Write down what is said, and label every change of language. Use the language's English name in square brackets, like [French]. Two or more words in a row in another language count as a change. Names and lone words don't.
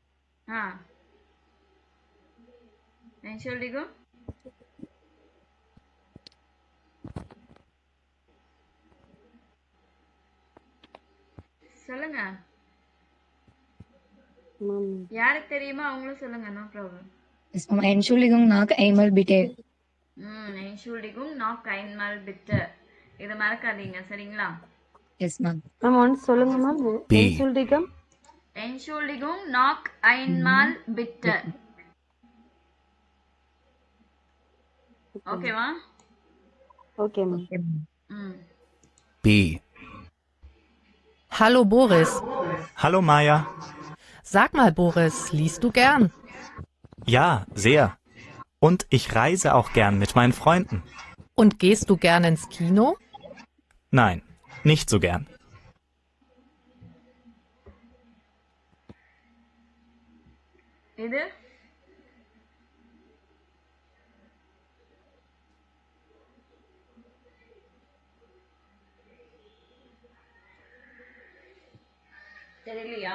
[German] Entschuldigung. [Tamil] சொல்லுங்க. மேம் யாருக்கு தெரியுமா அவங்களும் சொல்லுங்க. [English] no problem. Yes, Mama. [German] Entschuldigung, noch einmal bitte. Entschuldigung, noch einmal bitte. [Tamil] இதை மறக்காதீங்க சரிங்களா? [English] Yes, ma'am. [Tamil] மேம் ஒன்ஸ் சொல்லுங்க மேம். [German] B. Entschuldigung. Entschuldigung, noch einmal bitte. [Tamil] ஓகேவா? [English] okay ma'am. Okay, ma'am. ம் [German] B. Hallo Boris. Hallo Maja. Sag mal Boris, liest du gern? Ja, sehr. Und ich reise auch gern mit meinen Freunden. Und gehst du gern ins Kino? Nein, nicht so gern. [Tamil] இது தெரியலையா?